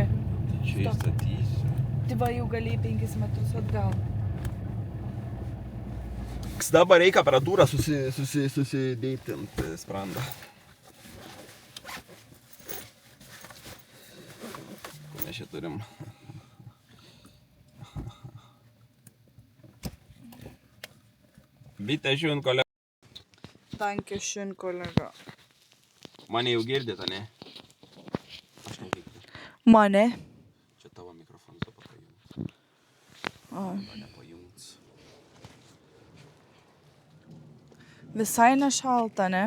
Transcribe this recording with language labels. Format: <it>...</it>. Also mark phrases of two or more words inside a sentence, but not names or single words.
<lt>Čia įstatysiu. Tai va jau galėjai 5 metrus atgal. Dabar reikia aparatūrą susidėti ant sprandą. Ko mes čia turim?</lt> <de>Bitte schön, kolega. Danke schön, kolega.</de> <lt>Mane jau girdite, ne? Aš negirdžiu. Mane? Čia tavo mikrofonas dabar pajungs. Mane pajungs. Visai nešalta, ne?</lt>